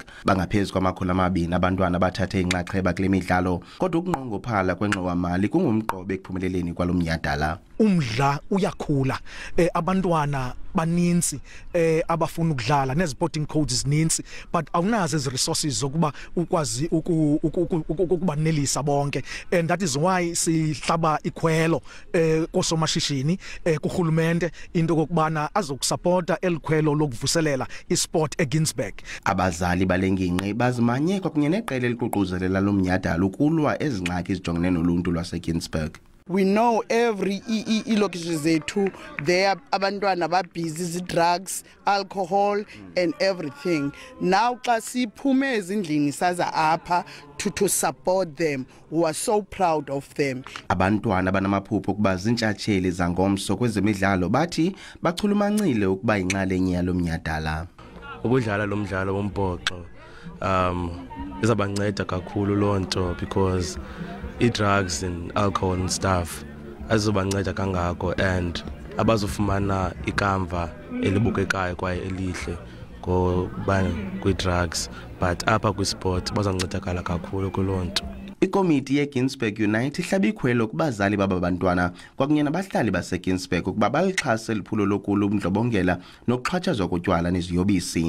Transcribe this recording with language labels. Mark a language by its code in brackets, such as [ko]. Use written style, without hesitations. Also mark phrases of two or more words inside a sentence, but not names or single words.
[xh] Bangaphezu kwama200 abantwana abathathe inxaxheba kule midlalo, kodwa ukunqongophala kwengxowa-mali kungumqobo ekuphumeleleni kwalo mnyhadala. Umdla uyakhula, abantwana baninzi abafuna ukudlala [en] nesporting codes [xh] zininzi, but awunazo ezi resources zokuba ukwazi ukubanelisa bonke, [en] and that is why [xh] sihlaba ikhwelo kosomashishini kurhulumente into kokubana azokusupporta elikhwelo lokuvuselela isport eGinsberg. Abazali balengingqi bazimanye kwakunye neqela eliququzelela lo mnyhadala ukulwa ezingxaki ezijongene noluntu lwaseGinsberg. [en] We know every location zethu there [xh] abantwana ba [en] busy drugs, alcohol and everything. Now [xh] xa siphume ezindlini saza apha [en] to support them, we are so proud of them. [xh] Abantwana banamaphupho ukuba zintshatsheli zangomso kwezemidlalo bathi bachulumancile ukuba inxalenye yalo mnyhadala. Ukudlala lo mdlalo wombhoxo izabanceda kakhulu lonto [en] because drugs and alcohol and stuff [xh] azizobanceda kangako, and abazofumana ikamva elibukekayo kwaye elihle kwi-drugs, but apha kwisport bazoncedakala kakhulu kulonto. Ikomiti yeGinsberg United ihlabe ikhwelo kubazali baba bantwana kwakunye nabahlali baseGinsberg ukuba balixhase liphulo lokulu ubundlobongela nokuxhatshazwa kotywala neziyobisi.